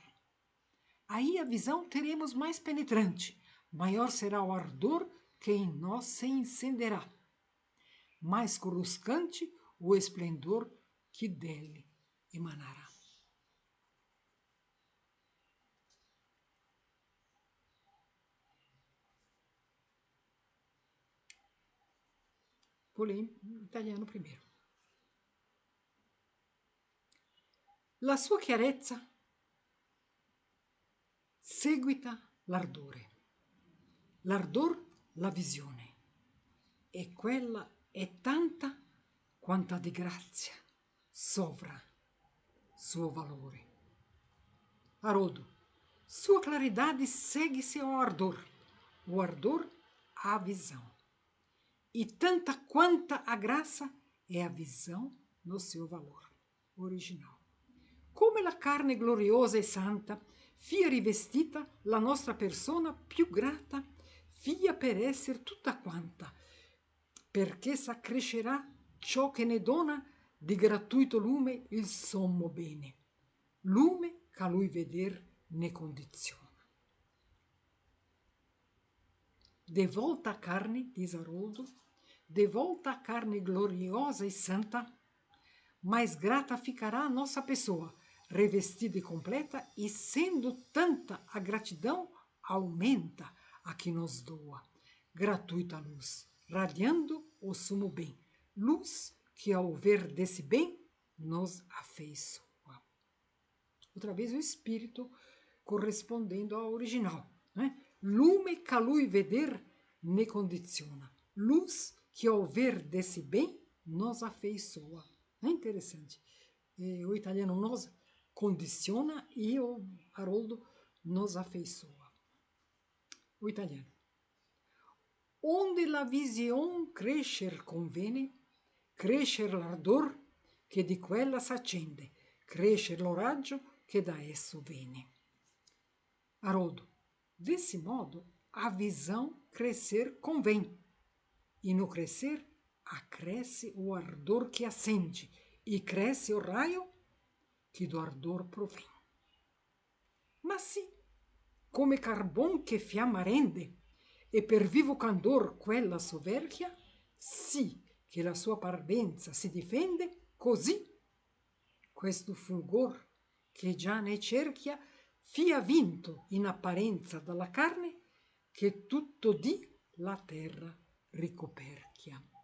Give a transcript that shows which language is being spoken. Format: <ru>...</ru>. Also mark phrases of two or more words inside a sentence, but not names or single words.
<pt>Aí a visão teremos mais penetrante, maior será o ardor que em nós se encenderá, mais coruscante o esplendor que dele emanará. Vou ler em italiano primeiro.</pt> <it>La sua chiarezza seguita l'ardor la visione, e quella è tanta quanta di grazia sovra suo valore.</it> <pt>Haroldo, sua claridade segue-se ao ardor, o ardor à visão. E tanta quanta a graça é a visão no seu valor original.</pt> <it>Come la carne gloriosa e santa, fia rivestita la nostra persona più grata, fia per esser tutta quanta, perché s'accrescerà ciò che ne dona di gratuito lume il sommo bene, lume ch'a lui veder ne condiziona.</it> <pt>De volta a carne, diz Haroldo, de volta a carne gloriosa e santa, mais grata ficará a nossa pessoa, revestida e completa, e sendo tanta a gratidão, aumenta a que nos doa. Gratuita luz, radiando o sumo bem, luz que ao ver desse bem nos afeiçoa. Outra vez o espírito correspondendo ao original, né?</pt> <it>Lume ca lui veder ne condiziona,</it> <pt>luz que ao ver desse bem nos afeiçoa. É interessante. O italiano nos condiciona e o Haroldo nos afeiçoa. O italiano.</pt> <it>Onde la visione crescer convene, crescer l'ardor che di quella s'accende, crescer lo raggio che da esso vene.</it> <pt>Haroldo, desse modo, a visão crescer convém, e no crescer acresce o ardor que acende, e cresce o raio que do ardor provém. Mas se,</pt> <it>come carbon che fiamma rende, e per vivo candor quella soverchia, sì che la sua parvenza si difende, così questo fulgor che già ne cerchia fia vinto in apparenza dalla carne, che tutto di la terra ricoperchia.</it>